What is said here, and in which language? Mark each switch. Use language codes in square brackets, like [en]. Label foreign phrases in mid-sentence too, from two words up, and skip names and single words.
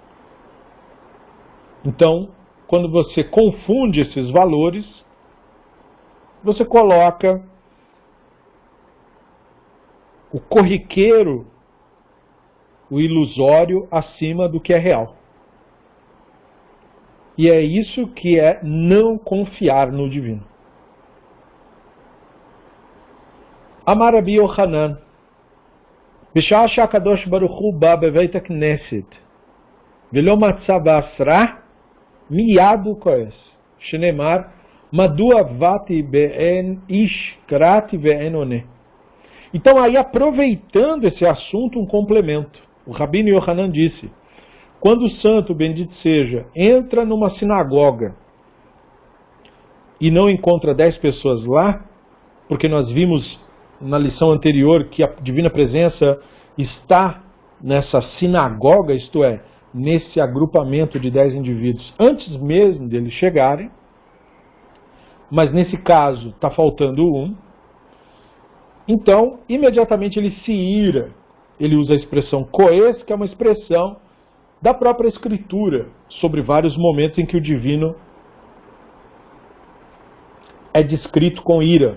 [pt] Então, quando você confunde esses valores, você coloca o corriqueiro, o ilusório, acima do que é real. E é isso que é não confiar no divino. [he] אמר רבי יוחנן, בשעה שהקדוש ברוך הוא בא בבית הכנסת ולא מצא בעשרה, מיד הוא כועס. שנאמר, מדוע באתי באין איש קראתי ואין עונה. [pt] Então aí, aproveitando esse assunto, um complemento. O Rabino Yochanan disse, quando o santo, bendito seja, entra numa sinagoga e não encontra 10 pessoas lá, porque nós vimos na lição anterior que a Divina Presença está nessa sinagoga, isto é, nesse agrupamento de 10 indivíduos, antes mesmo deles chegarem, mas nesse caso está faltando um, então imediatamente ele se ira, ele usa a expressão coes, que é uma expressão da própria Escritura, sobre vários momentos em que o divino é descrito com ira.